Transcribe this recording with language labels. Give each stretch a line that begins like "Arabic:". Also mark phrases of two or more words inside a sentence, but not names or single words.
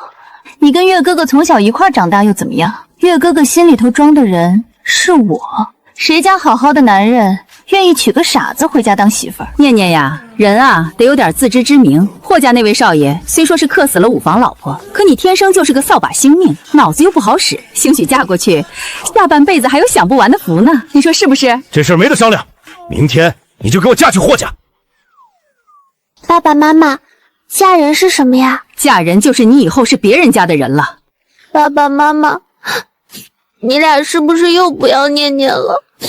Chinese: 你跟月哥哥從小一塊長大又怎麼樣？月哥哥心裡頭裝的人是我，誰家好好的男人願意娶個傻子回家當媳婦兒？念念呀，人啊得有點自知之明。霍家那位少爺雖說是克死了5房老婆，可你天生就是個掃把星命，腦子又不好使，興許嫁過去，下半輩子還有享不完的福呢。你說是不是？這事兒沒得商量，明天你就給我嫁去霍家。爸爸媽媽，嫁人是什麼呀？嫁人就是你以後是別人家的人了。爸爸媽媽，你倆是不是又不要念念了？